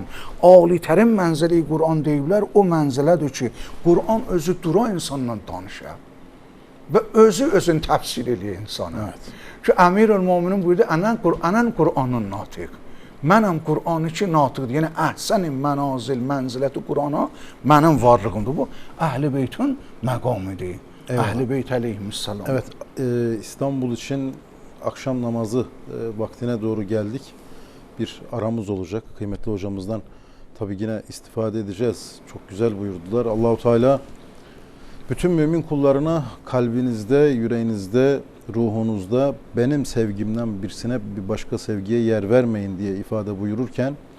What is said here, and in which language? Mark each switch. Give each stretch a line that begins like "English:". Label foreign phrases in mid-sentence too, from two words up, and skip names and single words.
Azerbaijani: Alitərin mənzəli Qur'an deyiblər, o mənzələdir ki, Qur'an özü dura insanla danışır və özünü təfsir edir insana. Ki Əmirül Möminin buyurdu,
Arabic: أنا القرآن الناطق.
Azerbaijani: Mənəm Qur'anı ki natiqdir. Yəni əhsənin mənazil, mənziləti Qur'ana mənim varlığımdır. Bu Əhl-i Beytin məqamidir. Əhl-i Beyt əleyhissalam.
Turkish: Evet, İstanbul için akşam namazı vaktine doğru geldik. Bir aramız olacak. Kıymetli hocamızdan tabii yine istifade edeceğiz. Çok güzel buyurdular. Allahu Teala bütün mümin kullarına kalbinizde, yüreğinizde, ruhunuzda benim sevgimden birisine bir başka sevgiye yer vermeyin diye ifade buyururken